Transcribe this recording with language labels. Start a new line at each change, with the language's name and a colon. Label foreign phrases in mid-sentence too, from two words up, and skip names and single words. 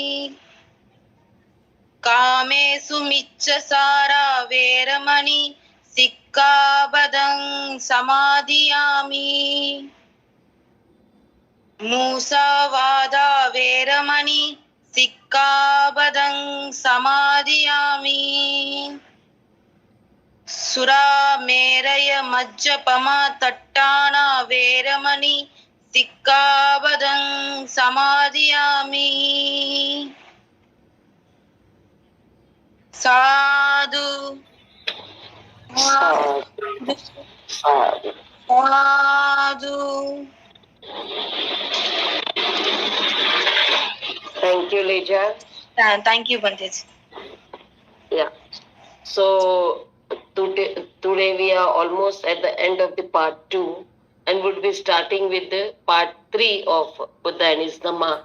Pali: Kamesu Miccasara Veramani Sikkhavadang Samadhiyami, Musavada Veramani Sikkhavadang Samadhiyami, Sura Meraya Majjapama Tattana Veramani Sikkhavadang Samadhiyami. Sadhu, Sadhu, sadhu. Sadhu.
English: Thank you, Leja. Thank you, Bhante. Yeah. So today we are almost at the end of the part 2 and would be starting with the part 3 of Buddha and his Dhamma.